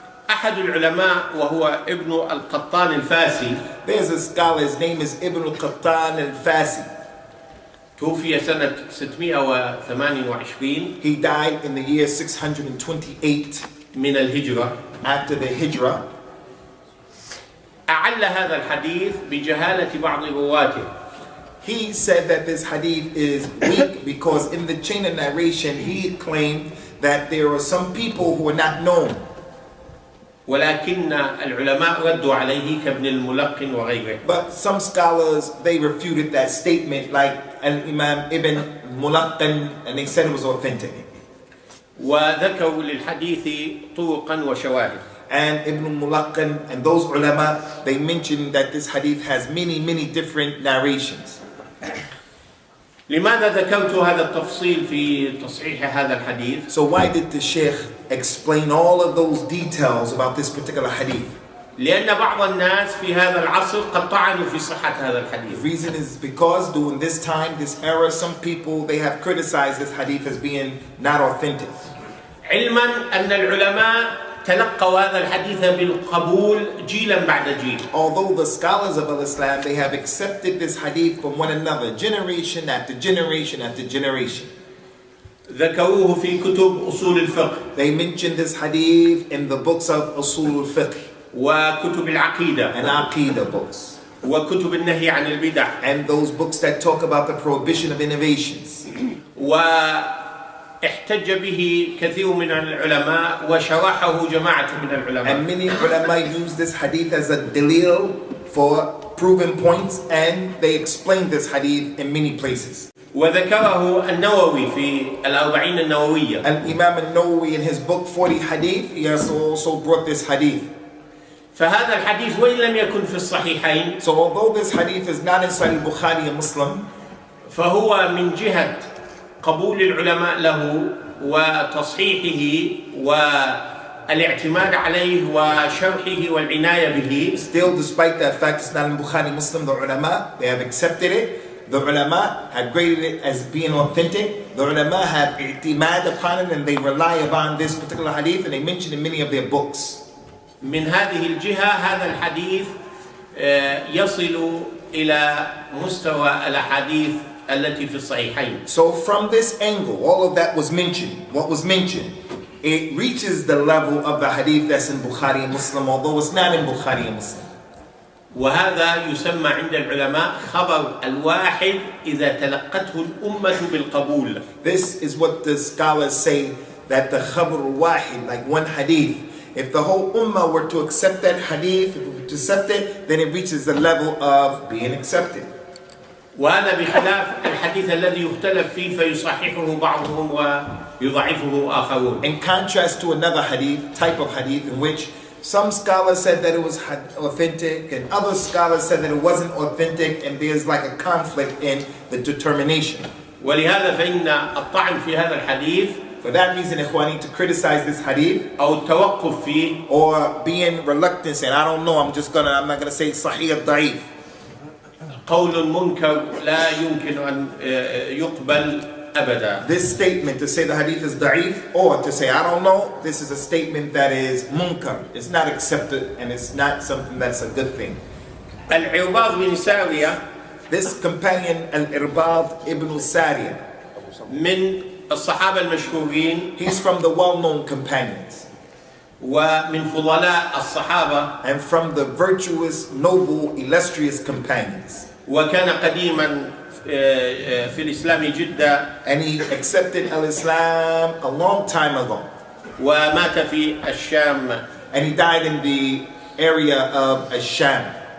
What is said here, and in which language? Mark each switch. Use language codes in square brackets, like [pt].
[ar] أحد العلماء وهو ابن القطان الفاسي. [en] There's a scholar, his name is Ibn al-Qattan al-Fasi. [ar] توفي سنة 628. [en] He died in the year 628 [ar] من الهجرة. [en] after the Hijrah. [ar] أعل هذا الحديث بجهالة بعض رواته. [en] He said that this hadith is weak because in the chain of narration he claimed that there are some people who are not known. [ar] ولكن العلماء ردوا عليه كابن الملقن وغيره. [en] But some scholars, they refuted that statement like Al-Imam Ibn Mulaqqan, and they said it was authentic. [ar] وذكروا للحديث طرقا وشواهد. [en] And Ibn Mulaqqan and those ulama, they mentioned that this hadith has many different narrations. [ar] لماذا ذكرت هذا التفصيل في تصحيح هذا الحديث؟ [en] So why did the Sheikh explain all of those details about this particular hadith? [ar] لأن بعض الناس في هذا العصر قد طعنوا في صحة هذا [en] The [ar] الحديث. [en] reason is because during this time, this era, some people, they have criticized this hadith as being not authentic. [ar] علما أن العلماء تلقوا هذا الحديث بالقبول جيلا بعد جيل. [en] Although the scholars of Islam, they have accepted this hadith from one another, generation after generation after generation. [ar] ذكروه في كتب أصول الفقه. [en] They mentioned this hadith in the books of Usul al-Fiqh [ar] وكتب العقيدة. [en] and Aqidah books. [ar] وكتب النهي عن البدع. [en] And those books that talk about the prohibition of innovations. [ar] احتج به كثير من العلماء وشرحه جماعة من العلماء. [en] And many ulama use this hadith as a dalil for proven points, and they explain this hadith in many places. [ar] وذكره النووي في الأربعين النووية. [en] Al-Imam al-Nawawi in his book 40 Hadith, he has also brought this hadith. [ar] فهذا الحديث وإن لم يكن في الصحيحين. [en] So although this hadith is not in Sahih Bukhari and Muslim, [ar] فهو من جهة قبول العلماء له وتصحيحه والاعتماد عليه وشرحه والعناية به. [en] still despite that fact it's not in Bukhari Muslim, the ulama, they have accepted it. The ulama have graded it as being authentic. The ulama have i'timad upon it and they rely upon this particular hadith and they mention in many of their books. [ar] من هذه الجهة هذا الحديث يصل إلى مستوى الأحاديث التي في الصحيحين. [en] So from this angle, all of that was mentioned. What was mentioned, it reaches the level of the hadith that's in Bukhari and Muslim, although it's not in Bukhari and Muslim. [ar] وهذا يسمى عند العلماء خبر الواحد إذا تلقته الأمة بالقبول. [en] This is what the scholars say, that the khabar wahid, like one hadith, if the whole ummah were to accept that hadith, if we were to accept it, then it reaches the level of being accepted. [ar] وهذا بخلاف الحديث الذي يختلف فيه فيصححه بعضهم ويضعفه آخرون. [en] In contrast to another hadith, type of hadith, in which some scholars said that it was authentic and other scholars said that it wasn't authentic, and there's like a conflict in the determination. [ar] ولهذا فإن الطعن في هذا الحديث [en] For that reason, ikhwani, to criticize this hadith [ar] أو التوقف فيه [en] or being reluctant, saying, I don't know, I'm not gonna say sahih or da'if. [ar] قول منكر لا يمكن أن يقبل أبدا. [en] This statement, to say the hadith is da'if or to say I don't know, this is a statement that is munkar. It's not accepted and it's not something that's a good thing. [ar] العرباض بن سارية [en] This companion, Al-Irbad ibn Sariya, [ar] من الصحابة المشهورين [en] he's from the well-known companions [ar] ومن فضلاء الصحابة [en] and from the virtuous, noble, illustrious companions. [ar] وكان قديما في الإسلام جدا [en] And he accepted al-Islam a long time ago. [ar] ومات في الشام. [en] And he died in the area of Asham.